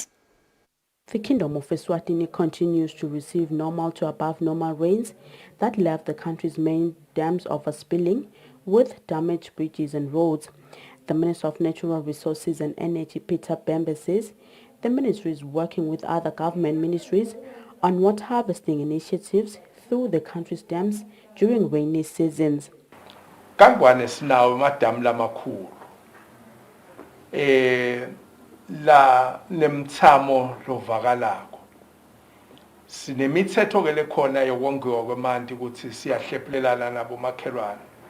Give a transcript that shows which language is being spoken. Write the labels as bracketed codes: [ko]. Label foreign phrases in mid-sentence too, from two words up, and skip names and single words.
[en] The Kingdom of Eswatini continues to receive normal to above normal rains that left the country's main dams overspilling with damaged bridges and roads. The Minister of Natural Resources and Energy, Peter Pembe, says the ministry is working with other government ministries on water harvesting initiatives through the country's dams during rainy seasons. [ss] Kangwane sinawo amadamu lamakhulu la nemthamo lovakalako. Sinemithetho ke lekhona yokongiwa kwemanti ukuthi siyahlephulelana nabo makhelwane.